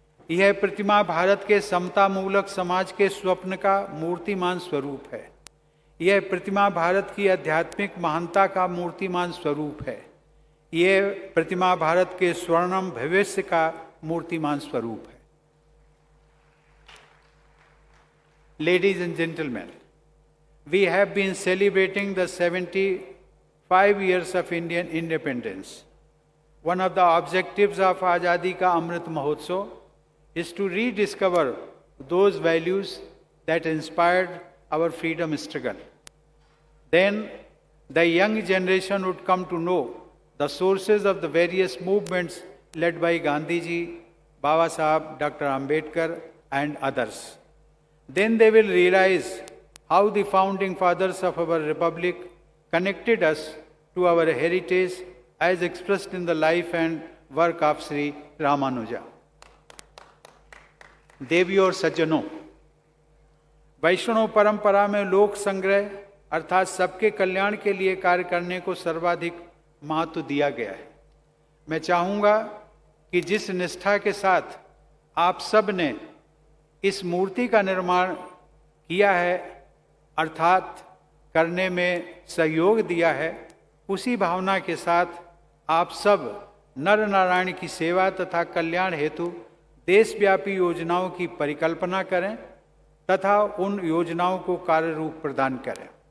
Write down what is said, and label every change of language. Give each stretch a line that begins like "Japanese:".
Hindi: यह प्रतिमा भारत के समतामूलक समाज के स्वप्न का मूर्तिमान स्वरूप है। यह प्रतिमा भारत की आध्यात्मिक महानता का मूर्तिमान स्वरूप है। यह प्रतिमा भारत के स्वर्णिम भविष्य का मूर्तिमान स्वरूप है।
English: Ladies and gentlemen, we have been celebrating the 75 years of Indian independence. One of the objectives of Azadi Ka Amrit Mahotsav is to rediscover those values that inspired our freedom struggle. Then the young generation would come to know the sources of the various movements led by Gandhiji, Baba Sahab, Dr. Ambedkar and others. Then they will realize how the founding fathers of our republic connected us to our heritage as expressed in the life and work of Sri Ramanuja.
Hindi: देवियों और सज्जनों, वैष्णव परंपरा में लोक संग्रह अर्थात सबके कल्याण के लिए कार्य करने को सर्वाधिक महत्व दिया गया है। मैं चाहूँगा कि जिस निष्ठा के साथ आप सब ने इस मूर्ति का निर्माण किया है अर्थात करने में सहयोग दिया है, उसी भावना के साथ आप सब नर नारायण की सेवा तथा कल्याण हेतु देशव्यापी योजनाओं की परिकल्पना करें तथा उन योजनाओं को कार्य रूप प्रदान करें।